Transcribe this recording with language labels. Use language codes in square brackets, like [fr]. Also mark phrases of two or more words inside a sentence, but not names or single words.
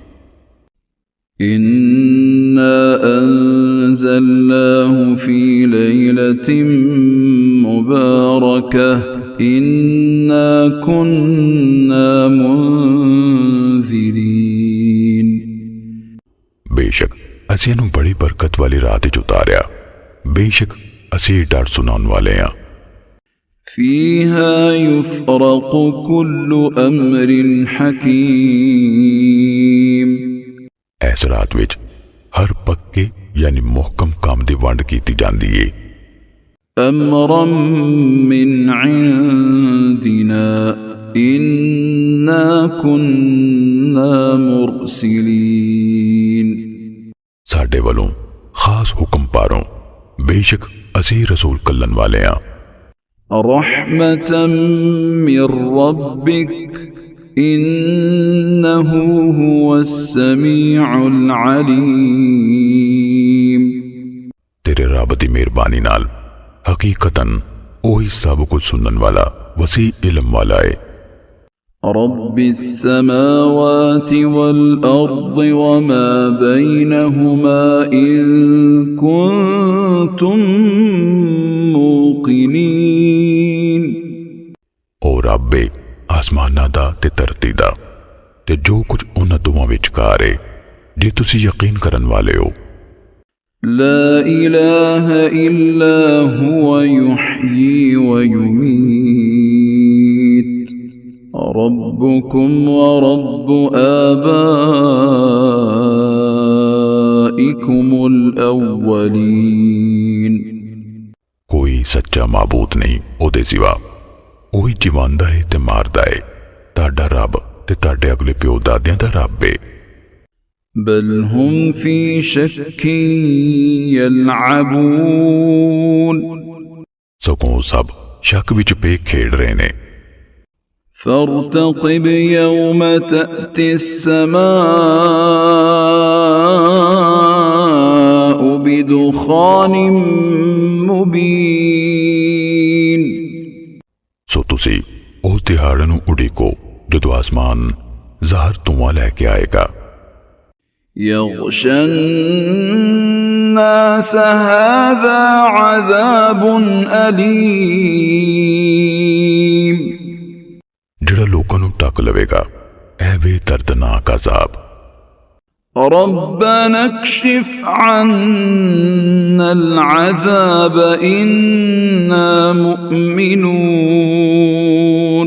[ar] إنا أنزلناه في ليلة مباركة إنا كنا منذرين. [pa] ਬੇਸ਼ੱਕ ਅਸੀਂ ਇਹਨੂੰ ਬੜੀ ਬਰਕਤ ਵਾਲੀ ਰਾਤ ਚ ਉਤਾਰਿਆ, ਬੇਸ਼ੱਕ ਅਸੀਂ ਡਰ ਸੁਣਾਉਣ ਵਾਲੇ ਹਾਂ। [ar] فيها يفرق كل أمر حكيم. [pa] ਇਸ ਰਾਤ ਵਿਚ ਹਰ ਪੱਕੇ ਯਾਨੀ ਮੁਹਕਮ ਕੰਮ ਦੀ ਵੰਡ ਕੀਤੀ ਜਾਂਦੀ ਹੈ। [ar] أمرا من عندنا إنا كنا مرسلين. [pa] ਸਾਡੇ ਵੱਲੋਂ ਖ਼ਾਸ ਹੁਕਮ ਪਾਰੋਂ, ਬੇਸ਼ੱਕ ਅਸੀਂ ਰਸੂਲ ਘੱਲਣ ਵਾਲੇ ਹਾਂ। [ar] رحمة من ربك إنه هو السميع العليم. [pa] ਤੇਰੇ ਰੱਬ ਦੀ ਮਿਹਰਬਾਨੀ ਨਾਲ ਹਕੀਕਤਨ ਓਹੀ ਸਭ ਕੁਝ ਸੁਣਨ ਵਾਲਾ ਵਸੀ ਇਲਮ ਵਾਲਾ ਹੈ। [ar] رب السماوات والأرض وما بينهما إن كنتم موقنين. [pa] ਓ ਰੱਬੇ ਆਸਮਾਨਾਂ ਦਾ ਤੇ ਧਰਤੀ ਦਾ ਤੇ ਜੋ ਕੁਝ ਉਨ੍ਹਾਂ ਦੋਵਾਂ ਵਿਚਕਾਰ ਹੈ, ਜੇ ਤੁਸੀਂ ਯਕੀਨ ਕਰਨ ਵਾਲੇ ਹੋ। [ar] لا إله إلا هو يحيي ويميت. ربكم ورب آبائكم الأولين. [pa] ਕੋਈ ਸੱਚਾ ਮਾਬੂਦ ਨਹੀਂ ਓਹਦੇ ਸਿਵਾ, ਓਹੀ ਜਿਵਾਂਦਾ ਹੈ ਤੇ ਮਾਰਦਾ ਹੈ। ਤਾਡਾ ਰੱਬ ਤੇ ਤਾਡੇ ਅਗਲੇ ਪਿਓ ਦਾਦਿਆਂ ਦਾ ਰੱਬ ਹੈ। [ar] بل هم في شك يلعبون. [pa] ਸਗੋਂ ਸਭ ਸ਼ੱਕ ਵਿਚ ਪੈ ਖੇਡ ਰਹੇ ਨੇ। [ar] فارتقب يوم تأتي السماء بدخان مبين. [pa] ਸੋ ਤੁਸੀਂ ਉਸ ਦਿਹਾੜੇ ਨੂੰ ਉਡੀਕੋ ਜਦੋਂ ਆਸਮਾਨ ਜ਼ਾਹਿਰ ਧੂੰਆਂ ਲੈਕੇ ਆਏਗਾ। [ar] يغشى الناس هذا عذاب أليم. [pa] ਜਿਹੜਾ ਲੋਕਾਂ ਨੂੰ ਢਕ ਲਵੇਗਾ ਏ ਵੇ ਦਰਦਨਾਕ ਅਜ਼ਾਬ। [ar] ربنا اكشف عنا العذاب إنا مؤمنون.